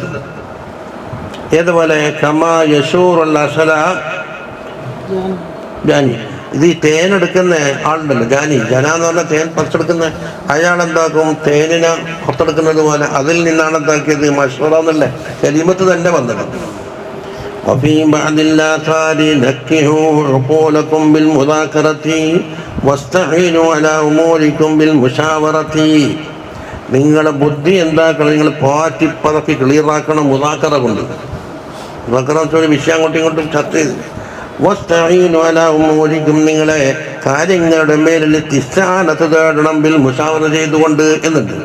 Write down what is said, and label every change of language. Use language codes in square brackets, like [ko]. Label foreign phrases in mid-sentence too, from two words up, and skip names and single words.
[ml] ഏതുപോലെ [ar] كما يشور العسل الجاني, [ml] ഇത് ഈ തേനെടുക്കുന്ന ആളുണ്ടല്ലോ ജാനി, ജന എന്ന് പറഞ്ഞാൽ തേൻ പറിച്ചെടുക്കുന്ന അയാളെന്താക്കും? തേനിനെ പുറത്തെടുക്കുന്നത് പോലെ അതിൽ നിന്നാണ് എന്താക്കിയത് മശ്വറ എന്നല്ലേ കലിമത്ത് തന്നെ വന്നത്. [ar] وفي بعض الآثار نكحوا عقولكم بالمذاكرة واستعينوا على أموركم بالمشاورة. [ml] നിങ്ങളുടെ ബുദ്ധി എന്താക്കണം? നിങ്ങൾ പാറ്റിപ്പറക്കി ക്ലിയറാക്കണം മുദാക്കറ കൊണ്ട്. മുദാക്കറ വെച്ചാൽ വിഷയം അങ്ങോട്ടും ഇങ്ങോട്ടും ചർച്ച ചെയ്ത് [ar] واستعينوا على أموركم, [ml] നിങ്ങളെ കാര്യങ്ങളുടെ മേലിൽ ഇസ്തിആനത്ത് തേടണം [ar] بالمشاورة [ml] ചെയ്തുകൊണ്ട് എന്നുണ്ട്.